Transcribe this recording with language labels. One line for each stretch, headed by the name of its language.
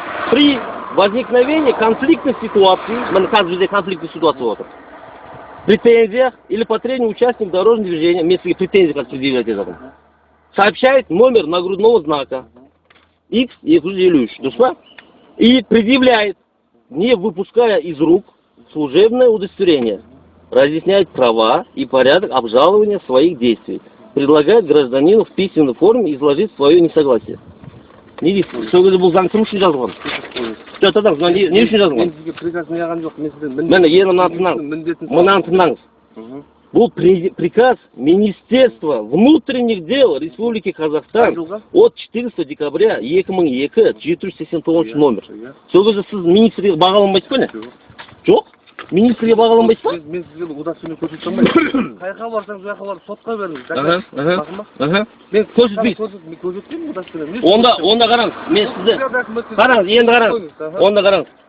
Russian: При возникновении конфликтной ситуации, претензиях или потребованиях участников дорожного движения, вместо претензий, как предъявлять это, сообщает номер нагрудного знака X и предъявляет, не выпуская из рук, служебное удостоверение, разъясняет права и порядок обжалования своих действий, предлагает гражданину в письменной форме изложить свое несогласие.
Kazakh: Не дейсіз, сол кезде бұл заң кім үшін жазылған? Не үшін жазылған? Мынаны тыңдаңыз.
Russian: Бұл приказ Министерства внутренних дел Республики Казахстан от 14 декабря 2002 789 номер.
Kazakh: Сол кезде сіз министрге бағаланбайсыз ба не? Жоқ? Министрге бағаланбайсыз ба? Мен сізге удостоверение көрсете алмаймын. Қайқа барсаңыз, жаққа барып сотқа беріңіз. Мен көрсетпеймін удостоверение. Онда қараңыз, мен сізді қараңыз, енді қараңыз. Онда қараңыз.